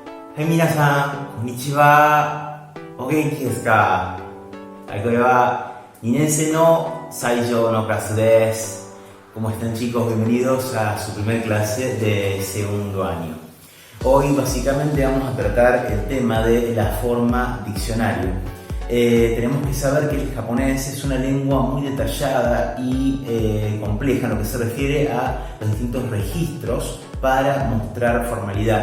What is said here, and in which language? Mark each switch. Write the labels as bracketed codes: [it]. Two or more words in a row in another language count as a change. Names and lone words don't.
[ja] はい、皆さん、こんにちは。お元気ですか？はい、これは2年生の最上のclaseです. [es] ¿Cómo están, chicos? Bienvenidos a su primer clase de segundo año. Hoy básicamente vamos a tratar el tema de la forma diccionario. Tenemos que saber que el japonés es una lengua muy detallada y compleja en lo que se refiere a los distintos registros para mostrar formalidad.